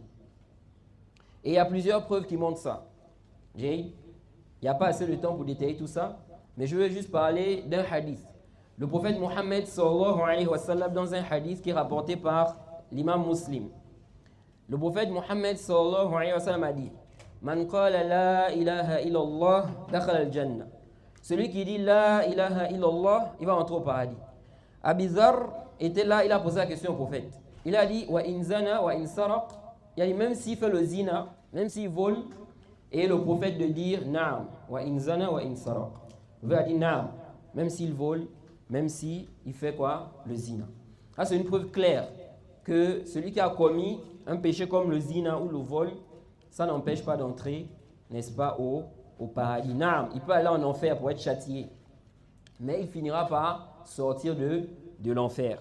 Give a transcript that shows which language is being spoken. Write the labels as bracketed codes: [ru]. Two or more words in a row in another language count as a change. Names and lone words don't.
[fr] Et il y a plusieurs preuves qui montrent ça. Il n'y a pas assez de temps pour détailler tout ça, mais je veux juste parler d'un hadith. Le prophète Mohammed [ar] صلى الله عليه وسلم, [fr] dans un hadith qui est rapporté par l'imam Muslim. Le prophète Mohammed [ar] صلى الله عليه وسلم [fr] a dit: [ar] من قال لا إله إلا الله دخل الجنة. [fr] Celui qui dit [ar] لا إله إلا الله, [fr] il va entrer au paradis. Abi Dharr était là, il a posé la question au prophète. Il a dit: [ar] وإن زنى وإن سرق. [fr] Il a dit, même s'il fait le zina, même s'il vole, et le prophète de dire naam, [ar] وإن زنى وإن سرق. [fr] Le prophète a dit naam, même s'il vole, même s'il fait quoi? Le zina. Ça, c'est une preuve claire que celui qui a commis un péché comme le zina ou le vol, ça n'empêche pas d'entrer, n'est-ce pas, au paradis. Naam, il peut aller en enfer pour être châtié, mais il finira par sortir de l'enfer.